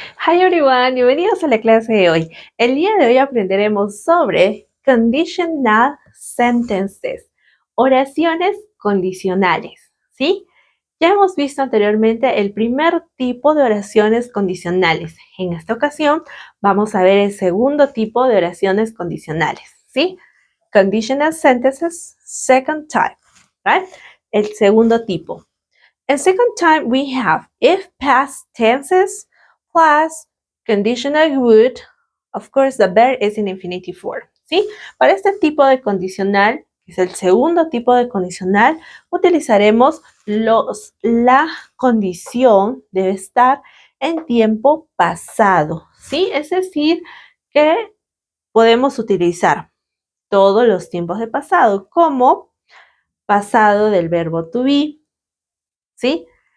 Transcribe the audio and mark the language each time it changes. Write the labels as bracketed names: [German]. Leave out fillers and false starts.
[English] Hi everyone, [Spanish] bienvenidos a la clase de hoy. El día de hoy aprenderemos sobre [English] conditional sentences, [Spanish] oraciones condicionales, ¿sí? Ya hemos visto anteriormente el primer tipo de oraciones condicionales. En esta ocasión vamos a ver el segundo tipo de oraciones condicionales, ¿sí? [English] Conditional sentences, second type, right? [Spanish] El segundo tipo. [English] And second type we have if past tenses plus conditional would, of course the verb is in infinitive form, ¿sí? [Spanish] Para este tipo de condicional, que es el segundo tipo de condicional, utilizaremos la condición debe estar en tiempo pasado, ¿sí? Es decir, que podemos utilizar todos los tiempos de pasado como pasado del verbo to be, ¿sí?